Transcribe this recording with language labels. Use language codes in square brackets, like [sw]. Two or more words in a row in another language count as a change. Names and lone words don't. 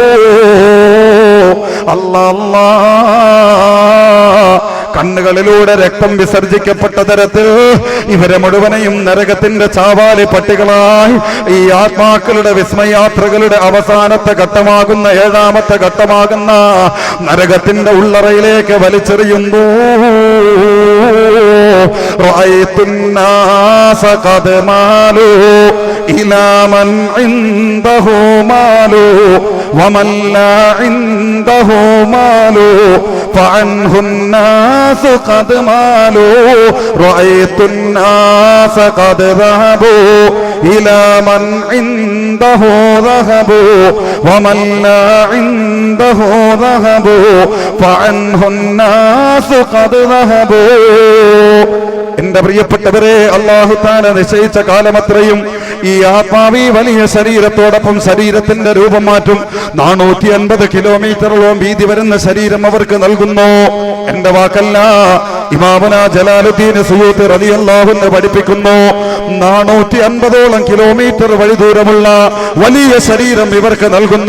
[ml] അല്ലാ, കണ്ണുകളിലൂടെ രക്തം വിസർജിക്കപ്പെട്ട തരത്തിൽ ഇവരെ മുഴുവനെയും നരകത്തിന്റെ ചാവാലി പട്ടികളായി ഈ ആത്മാക്കളുടെ വിസ്മയാത്രകളുടെ അവസാനത്തെ ഘട്ടമാകുന്ന ഏഴാമത്തെ ഘട്ടമാകുന്ന നരകത്തിന്റെ ഉള്ളറയിലേക്ക് വലിച്ചെറിയുന്നു. [ar] رأيت الناس قد مالوا إلى من عنده مال ومن لا عنده مال വമൻ ലാ ഇൻദഹു മാലൂ فعنه الناس قد مالوا رأيت الناس قد ذهبوا إلى من عنده ذهبوا ومن لا عنده ذهبوا فعنه الناس قد ذهبوا. [ml] എന്റെ പ്രിയപ്പെട്ടവരെ, അല്ലാഹു തആല നിശ്ചയിച്ച കാലമത്രയും ഈ ആത്മാവി വലിയ ശരീരത്തോടൊപ്പം ശരീരത്തിന്റെ രൂപം മാറ്റും. 450 കിലോമീറ്ററോളം വീതി വരുന്ന ശരീരം അവർക്ക് നൽകുന്നു. എന്റെ വാക്കല്ല, ഇമാമുന ജലാലുദ്ദീൻ സുയൂത്തി [ar] رضي الله عنه [ml] പഠിപ്പിക്കുന്നു, 450ഓളം കിലോമീറ്റർ വഴി ദൂരമുള്ള വലിയ ശരീരം ഇവർക്ക് നൽകുന്നു.